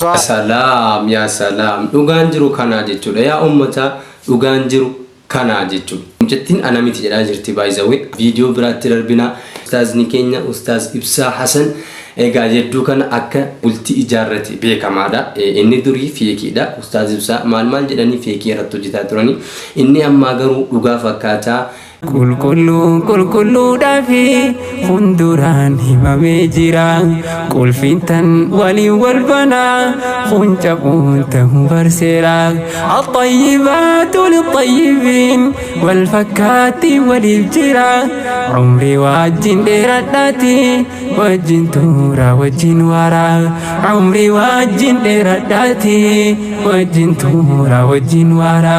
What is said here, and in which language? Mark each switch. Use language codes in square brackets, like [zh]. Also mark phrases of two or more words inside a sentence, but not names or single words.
[om] ያ ሰላም ዱጋን ጅሩ ካና ጀቹ ያ ኡመታ ዱጋን ጅሩ ካና ጀቹ ጀቲን አናሚት ጀዳ ጅርቲ [en] by the way [om] ቪዲዮ ብራት ደርቢና ኡስታዝ ኒኬኛ ኡስታዝ ኢብሳ ሐሰን ኤጋ ጀዱ ካና አከ ቡልቲ ኢጃረቲ ቤከማዳ እኒ ዱሪ ፊኪዳ ኡስታዝ ኢብሳ ማልማል ጀዳኒ ፊኪ ረቱ ጅታ ቱራኒ እኒ አማገሩ ዱጋ ፈካታ qulqulluudhaafi hunduraan himamee jira qulfintan walii wal banaa huncabuun ta'uu barseera axayyibaatu lixayyibiin wal fakkaatti waliif jira umrii wajjin dheeradhaati wajjin tuura wajjin waara umrii wajjin dheeradhaati wajjin tuura wajjin waara